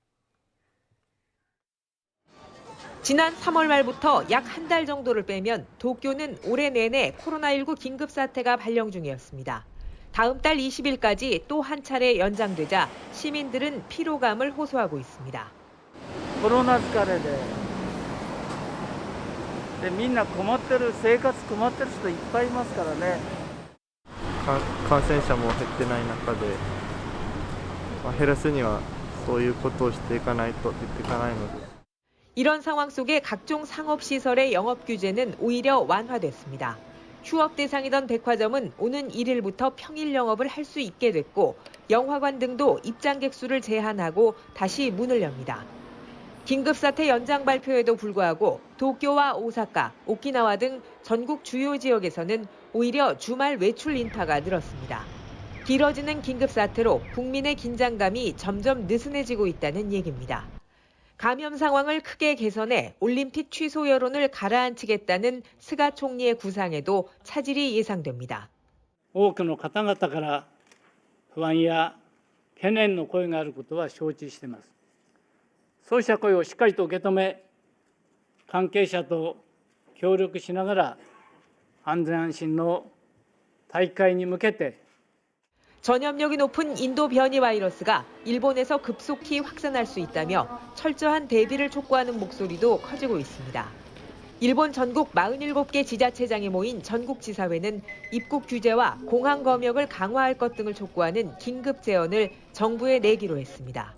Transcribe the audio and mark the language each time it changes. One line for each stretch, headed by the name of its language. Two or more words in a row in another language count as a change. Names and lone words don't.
Korean: 지난 3월 말부터 약 한 달 정도를 빼면 도쿄는 올해 내내 코로나19 긴급 사태가 발령 중이었습니다. 다음 달 20일까지 또 한 차례 연장되자 시민들은 피로감을 호소하고 있습니다.
Japanese: 코로나 疲れでみんな困ってる生活困ってる人いっぱいいますからね。感染者も減ってない中で、減らすにはそういうことをしていかないと言っていかないので。
Korean: 이런 상황 속에 각종 상업시설의 영업 규제는 오히려 완화됐습니다. 휴업 대상이던 백화점은 오는 1일부터 평일 영업을 할 수 있게 됐고 영화관 등도 입장객 수를 제한하고 다시 문을 엽니다. 긴급사태 연장 발표에도 불구하고 도쿄와 오사카, 오키나와 등 전국 주요 지역에서는 오히려 주말 외출 인파가 늘었습니다. 길어지는 긴급사태로 국민의 긴장감이 점점 느슨해지고 있다는 얘기입니다. 감염 상황을 크게 개선해 올림픽 취소 여론을 가라앉히겠다는 스가 총리의 구상에도 차질이 예상됩니다.
Japanese: 多くの方々から不安や懸念の声があることは承知しています。そうした声をしっかりと受け止め、関係者と協力しながら安全安心の大会に向けて
Korean: 전염력이 높은 인도 변이 바이러스가 일본에서 급속히 확산할 수 있다며 철저한 대비를 촉구하는 목소리도 커지고 있습니다. 일본 전국 47개 지자체장이 모인 전국지사회는 입국 규제와 공항 검역을 강화할 것 등을 촉구하는 긴급 제언을 정부에 내기로 했습니다.